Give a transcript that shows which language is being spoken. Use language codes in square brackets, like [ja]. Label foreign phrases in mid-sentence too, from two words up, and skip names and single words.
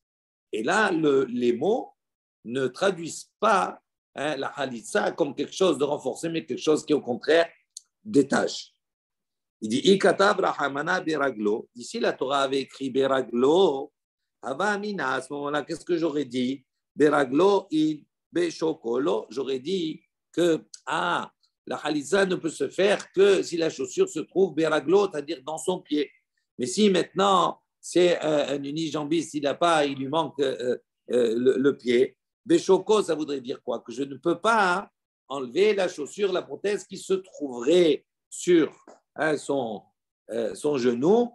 [fr] Et là, les mots ne traduisent pas la halitza comme quelque chose de renforcé, mais quelque chose qui, au contraire, détache. Il dit, [arc] Ikatav rahamana beraglo. [fr] Ici, la Torah avait écrit beraglo. [arc] Ava amina, [fr] à ce moment-là, qu'est-ce que j'aurais dit? [arc] Beraglo in beshokolo. [fr] J'aurais dit que la halitza ne peut se faire que si la chaussure se trouve beraglo, c'est-à-dire dans son pied. Mais si maintenant c'est un unijambiste, il lui manque le pied, beshoko, ça voudrait dire quoi? Que je ne peux pas enlever la chaussure, la prothèse qui se trouverait sur son genou.